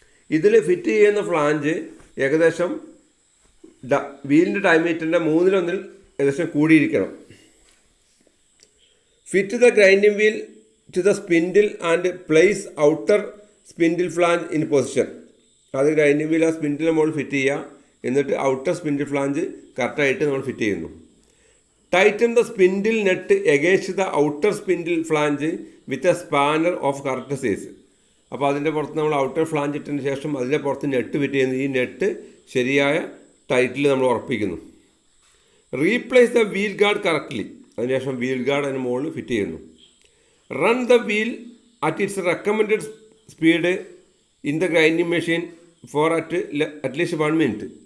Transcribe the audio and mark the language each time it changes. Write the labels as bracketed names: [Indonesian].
[Malayalam] ഇതിൽ ഫിറ്റ് ചെയ്യുന്ന ഫ്ലാഞ്ച് ഏകദേശം വീലിൻ്റെ ഡയമീറ്ററിൻ്റെ 1/3 ഏകദേശം കൂടിയിരിക്കണം. [English] Fit the grinding wheel to the spindle and place outer spindle flange in position. [Malayalam] അത് grinding wheel ആ സ്പിൻഡിലിൻ്റെ മുകളിൽ ഫിറ്റ് ചെയ്യുക, എന്നിട്ട് ഔട്ടർ സ്പിൻഡിൽ ഫ്ലാഞ്ച് കറക്റ്റായിട്ട് നമ്മൾ ഫിറ്റ് ചെയ്യുന്നു. [English] Tighten the spindle nut against the outer spindle flange with a spanner of correct size. [Malayalam] അപ്പോൾ അതിൻ്റെ പുറത്ത് നമ്മൾ ഔട്ടർ ഫ്ലാഞ്ച് ഇട്ടതിന് ശേഷം അതിൻ്റെ പുറത്ത് നെറ്റ് ഫിറ്റ് ചെയ്യുന്നു. ഈ നെറ്റ് ശരിയായ ടൈറ്റിൽ നമ്മൾ ഉറപ്പിക്കുന്നു. [English] replace the wheel guard correctly, [Malayalam] അതിനുശേഷം വീൽ ഗാർഡ് അതിന് മുകളിൽ ഫിറ്റ് ചെയ്യുന്നു. [English] Run the wheel at its recommended speed in the grinding machine for at least 1 minute.